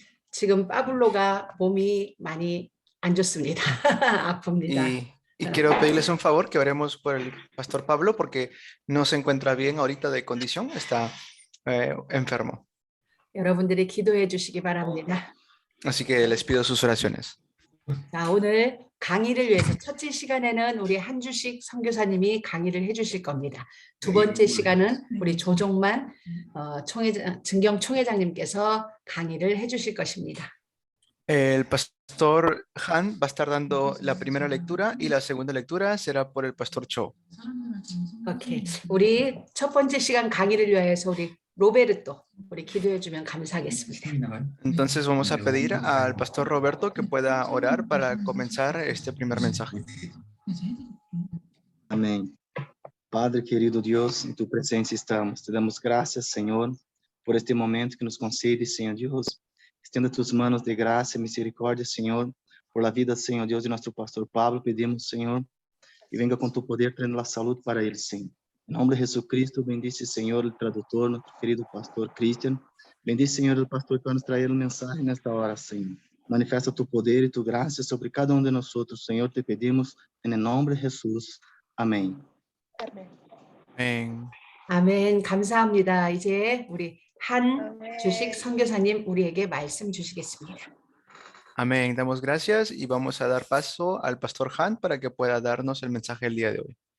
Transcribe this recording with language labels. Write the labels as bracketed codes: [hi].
[ko] 지금 파블로가 몸이 많이 안 좋습니다. 아픕니다. [es] Y quiero pedirles un favor, que oremos por el pastor Pablo, porque no se encuentra bien ahorita de condición, está enfermo. [ko] 여러분들이 기도해 주시기 바랍니다. [es] Así que les pido sus oraciones. [ko] 자, 오늘 강의를 위해서 첫째 시간에는 우리 한주식 선교사님이 강의를 해주실 겁니다. 두 번째 시간은 우리 조종만 증경 총회장님께서 강의를 해주실 것입니다. [es] El pastor Han va a estar dando la primera lectura y la segunda lectura será por el pastor Cho. [ko] 오케이. 우리 첫 번째 시간 강의를 위해서 우리 로베르토 우리 기도해 주면 감사하겠습니다. [es] Entonces vamos a pedir al pastor Roberto que pueda orar para comenzar este primer mensaje. Amén. Padre querido Dios, en tu presencia estamos. Te damos gracias, Señor, por este momento que nos concedes, Señor Dios. Extienda tus manos de gracia y misericordia, Señor, por la vida, Señor Dios, de nuestro pastor Pablo. Pedimos, Señor, que venga con tu poder trayendo la salud para él, Señor. En nombre de Jesucristo, bendice, Señor, el traductor, nuestro querido pastor Cristian. Bendice, Señor, el pastor que va a nos traer el mensaje en esta hora, Señor. Manifesta tu poder y tu gracia sobre cada uno de nosotros, Señor. Te pedimos en el nombre de Jesús. Amén. Amén. [ko] 아멘. 감사합니다. 이제 우리 한주식 선교사님 우리에게 말씀 주시겠습니다. [es] Amén. Damos gracias y vamos a dar paso al pastor Han para que pueda darnos el mensaje el día de hoy.